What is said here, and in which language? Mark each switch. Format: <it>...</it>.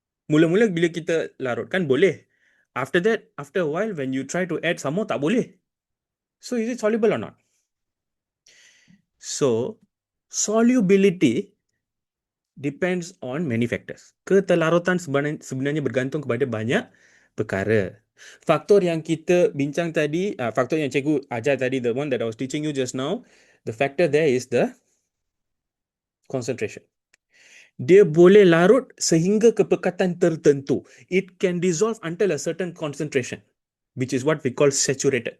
<ms>Mula-mula bila kita larutkan boleh.</ms> <en>After that, after a while when you try to add some more,</en> <ms>tak boleh.</ms> <en>So is it soluble or not? So solubility depends on many factors.</en> <ms>Ketelarutan sebenarnya bergantung kepada banyak perkara. Faktor yang kita bincang tadi, faktor yang cikgu ajar tadi,</ms> <en>the one that I was teaching you just now, the factor there is the concentration.</en> <ms>Dia boleh larut sehingga kepekatan tertentu.</ms> <en>It can dissolve until a certain concentration, which is what we call saturated.</en>